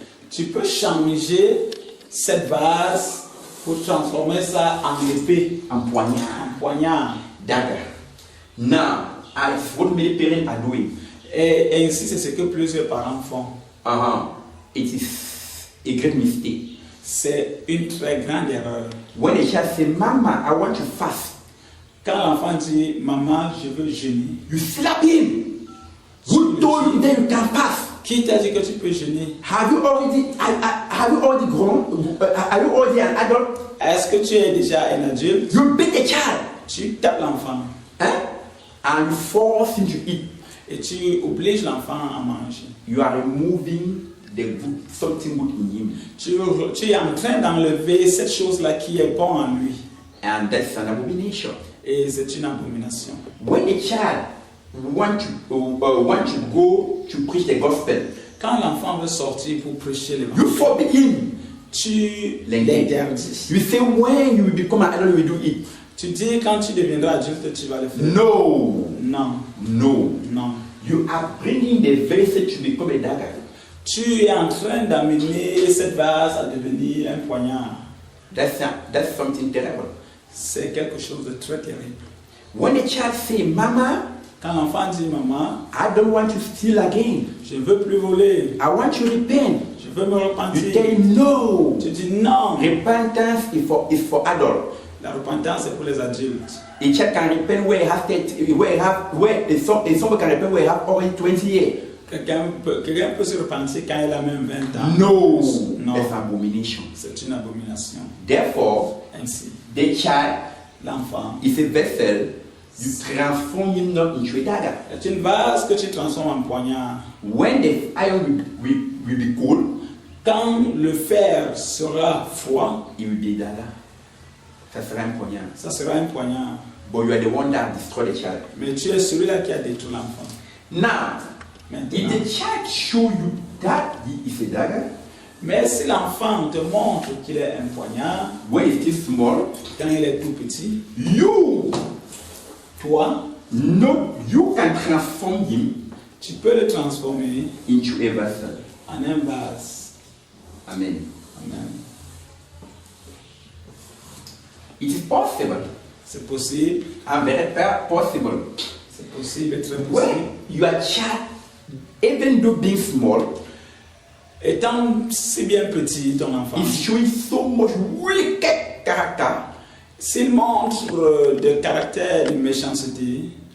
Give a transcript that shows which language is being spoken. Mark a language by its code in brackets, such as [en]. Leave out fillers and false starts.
[fr] tu peux changer cette vase pour transformer ça en épée, Un poignard. en poignard. [en] Dagger. Now, as what many parents are doing, [fr] Et ainsi, c'est ce que plusieurs parents font. [en] it is a great mistake. [fr] C'est une très grande erreur. [en] When a child says, Mama, I want to fast, [fr] Quand l'enfant dit, maman, je veux jeûner, [en] you slap him. Who told you that you can fast? [fr] qui t'a dit que tu peux jeûner? [en] Have you already grown? Are you already an adult? [fr] Est-ce que tu es déjà un adulte? [en] You beat a child, [fr] Tu tapes l'enfant [en] and you force him to eat. [fr] et tu obliges l'enfant à manger. [en] You are removing something good in him, [fr] Tu es en train d'enlever cette chose-là qui est bonne en lui. [en] and that's an abomination. [fr] Et c'est une abomination. [en] When a child want to go to preach the gospel, [fr] Quand l'enfant veut sortir pour prêcher [en] you [fr] l'évangile, [en] forbid him. [fr] tu l'interdis. [en] You say when you will become an adult, you will do it. [fr] Tu dis quand tu deviendras adulte, tu vas le faire. [en] No, [fr] Non, [en] no. [fr] non. [en] You are bringing the vessel to become a dagger. [fr] Tu es en train d'amener cette vase à devenir un poignard. [en] That's something terrible. [fr] C'est quelque chose de très terrible. [en] When a child say, Mama, [fr] Quand l'enfant dit maman, [en] I don't want to steal again. [fr] je ne veux plus voler, [en] I want to repent. [fr] je veux me [en] You [fr] repentir. [en] tell him no. [fr] Tu dis non. [en] Repentance is for adults. [fr] La repentance est pour les adultes. [en] A child can repent where he has 30, someone can repent where he has already 20 years. [fr] Quelqu'un peut se repentir quand il a même 20 ans. [en] No, [fr] Non. [en] that's abomination. [fr] C'est une abomination. [en] Therefore, [fr] Ainsi, [en] the child [fr] l'enfant [en] is a vessel. You transform him not into a dagger. [fr] est une vase que tu transformes en poignard. [en] When the iron will be cold, [fr] Quand le fer sera froid, [en] it will be a dagger. [fr] Ça sera un poignard. ça sera un poignard. [en] But you are the one that destroyed the child. [fr] Mais tu es celui-là qui a détruit l'enfant. [en] Now, if [fr] Maintenant, [en] the child show you that he is a dagger, [fr] mais si l'enfant te montre qu'il est un poignard, [en] when it's still small, [fr] quand il est tout petit, [en] you [fr] toi, [en] you can transform him [fr] tu peux le transformer [en] into a vessel. [fr] en un vase. [en] Amen. [fr] Amen. [en] It is possible. [fr] C'est possible, [en] And very possible. [fr] c'est possible, très possible. [en] When your child, even though being small, [fr] Étant si bien petit, ton enfant, [en] is showing so much wicked character, [fr] s'il montre de caractère de méchanceté,